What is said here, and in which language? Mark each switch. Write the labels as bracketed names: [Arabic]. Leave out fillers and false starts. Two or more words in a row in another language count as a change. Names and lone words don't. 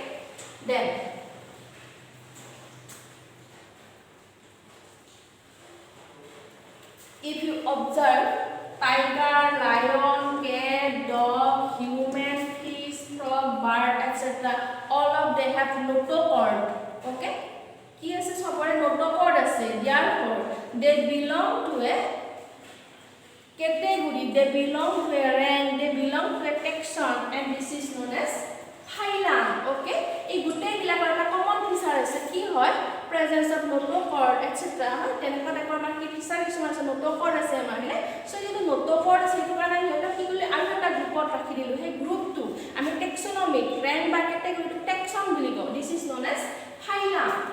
[English] Then if you observe tiger, lion, cat, dog, human, fish, frog, bird, etc. all of they have notochord. [Assamese] Okay, কি আছে সবৰে notochord আছে, [English] therefore they belong to a category, they belong to a rank, they belong to a taxon, and this is known as phylum. [Assamese] Okay, এই গুটেই বিলাকৰ এটা [English] common feature [Assamese] আছে, কি হয় [English] presence of notochord etc. [Assamese] হয় তেনেকুৱা টাইপৰ আমাৰ কি ফিচাৰ কিছুমান আছে, notochord আছে আমাৰ হয়নে। সো যদি notochord আছে সেইটো কাৰণে সিহঁতক কি কৰিলে আৰু এটা গ্ৰুপত ৰাখি দিলো, সেই গ্ৰুপটো আমি [English] taxonomic rank [Assamese] বা [English] category taxon [Assamese] বুলি কওঁ, [English] this is known as phylum.